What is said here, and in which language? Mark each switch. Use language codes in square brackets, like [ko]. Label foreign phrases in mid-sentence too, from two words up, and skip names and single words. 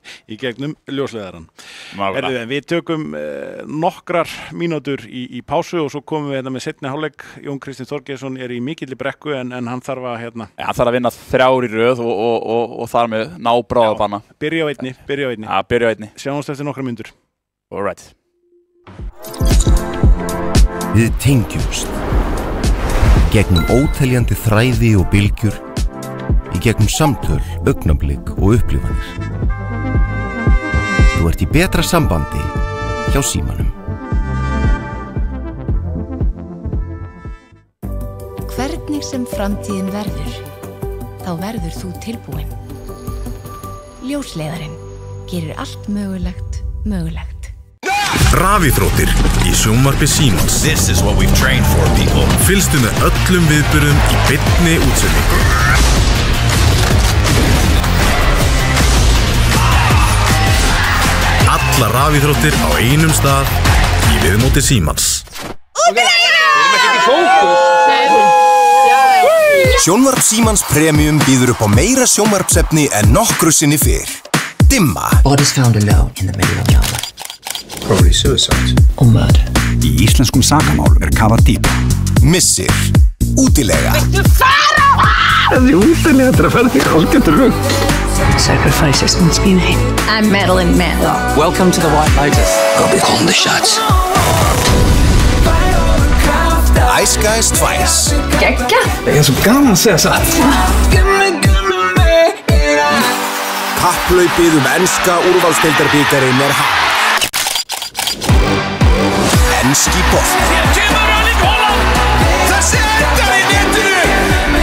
[is] í gegnum ljósleiðarann. Við tökum nokkrar mínútur í pásu og svo komum við með seinni hálfleik. Jón Kristinn Þorgeirsson í mikilli brekku en hann þarf að hann þarf að vinna 3 í röð og þar með ná bráðabanna. Byrja á einni. Já, byrja á einni. Sjáumst eftir nokkrar mínútur. [en] All right. [is] Við tengjumst gegnum óteljandi þræði og bylgjur, í gegnum samtöl, augnablik og upplifanir. Þú ert í betra sambandi hjá Símanum. Hvernig sem framtíðin verður, þá verður þú tilbúin. Ljósleiðarinn gerir allt mögulegt. Rafíþróttir í sjónvarpi Símans. [en] This is what we've trained for, people. [is] Fylgstu með öllum viðburðum í beinni útsendingu. Alla rafíþróttir á einum stað í viðmóti Símans. Sjónvarp Símans Premium býður upp á meira sjónvarpsefni en nokkru sinni fyrr. Dimma. [en] Bodies found alone in the middle of nowhere. Probably suicide. Or murder. [is] Í íslenskum sakamálum kafað dýpra. Missir. Útilega. Þessi útilega ferð þig hálfgerður rugg. [en] Sacrifices must be made. I'm Madeline Mann. Welcome to the White Lotus. I'll be calling the shots. [is] Ice Guys 2. Geggjað. Það er svo gaman að segja satt. Kapphlaupið enska úrvalsdeildarbikarinn hafið. Enski bolti. Þessi endar í netinu.